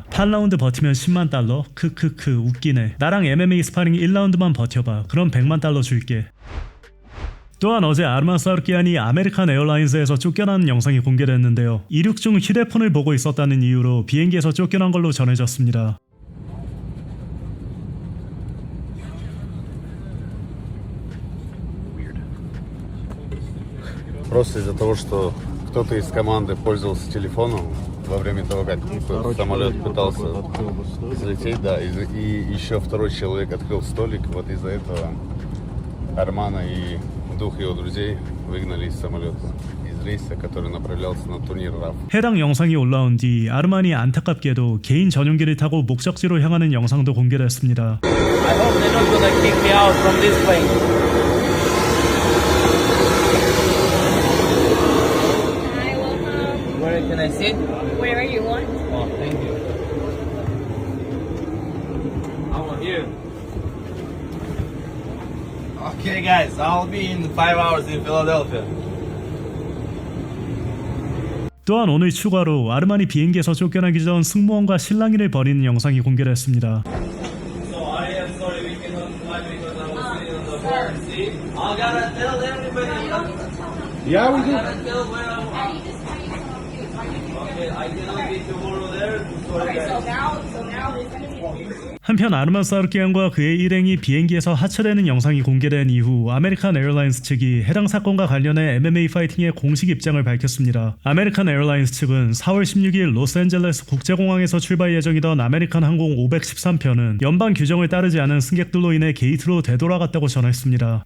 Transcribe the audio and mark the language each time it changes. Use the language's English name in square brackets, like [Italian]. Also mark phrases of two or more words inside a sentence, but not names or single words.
[Korean] 8라운드 버티면 10만 달러? 크크크 웃기네. 나랑 MMA 스파링 1라운드만 버텨봐. 그럼 100만 달러 줄게. 또한 어제 아르만 사르키안이 아메리칸 에어라인스에서 쫓겨나는 영상이 공개됐는데요. 이륙 중 휴대폰을 보고 있었다는 이유로 비행기에서 쫓겨난 걸로 전해졌습니다. [Russian] Просто из-за того, что кто-то из команды пользовался телефоном во время того, как самолет пытался взлететь, да, и еще второй человек открыл столик, вот из-за этого Армана и двух его друзей выгнали из самолета, из рейса, который направлялся на турнир РАФ. [Korean] 해당 영상이 올라온 뒤 아르만이 안타깝게도 개인 전용기를 타고 목적지로 향하는 영상도 공개됐습니다. [English] I hope they're not gonna kick me out from this plane. Hi, welcome. Where can I sit? Wherever you want. Oh, thank you. I want you. Okay, guys, I'll be in 5 hours in Philadelphia. [Korean] 또한 오늘 추가로 아르만이 비행기에서 쫓겨나기 전 승무원과 실랑이를 벌이는 영상이 공개됐습니다. [English] So I am sorry we cannot fly because I was sitting on the front seat. I gotta tell everybody. Yeah, we I gotta tell where I want. Okay, I cannot be tomorrow there. Sorry, guys. So now there's gonna be [Korean] 한편 아르만 사르키안과 그의 일행이 비행기에서 하차되는 영상이 공개된 이후 아메리칸 에어라인스 측이 해당 사건과 관련해 MMA 파이팅의 공식 입장을 밝혔습니다. 아메리칸 에어라인스 측은 4월 16일 로스앤젤레스 국제공항에서 출발 예정이던 아메리칸 항공 513편은 연방 규정을 따르지 않은 승객들로 인해 게이트로 되돌아갔다고 전했습니다.